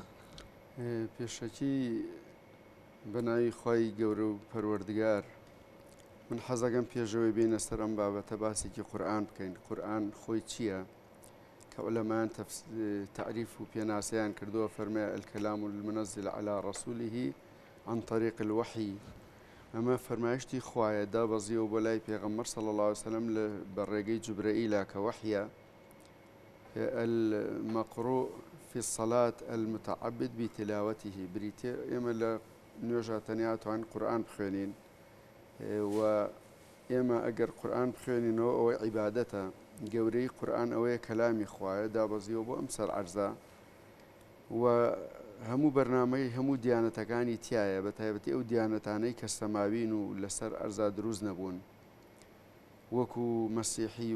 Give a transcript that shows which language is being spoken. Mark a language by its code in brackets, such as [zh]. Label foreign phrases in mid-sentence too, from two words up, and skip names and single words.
[ckb] پێشەکی بەناوی خوای گەورە و پەروەردگار من حەزەکەم پێشەوەی بینە سەر ئەم بابەتە باسێکی قورئان بکەین. قورئان خۆی چییە؟ کە عولەمایان تعریف و پێناسەیان کردووە فەرمایە [ar] الکەلام المنزل على رسوله عن طريق الوحي. [ckb] ئەمە فەرمایشتی خوایە دابەزیەوە بۆ لای پێغەمبەر [ar] صلی الله عليه وسلم [ckb] لە بەڕێگەی جوبرەئیلە کە وحیە [ar] المقروء في الصلاة المتعبد بتلاوته. [ckb] بریتێ ئێمە لە نوێژە تەنیا توانین قورئان بخوێنین و ئێمە ئەگەر قورئان بخوێنینەوە ئەوەی عیبادەتە. گەورەی قورئان ئەوەیە کەلامی خوایە دابەزیەوە بۆ ئەم سەر عەرزە و هەموو بەرنامەی هەموو دیانەتەکانی تایە بە تایبەتی ئەو دیانەتانەی کە سەماوین و لەسەر ئەرزا دروست نەبوون وەکو مەسیحی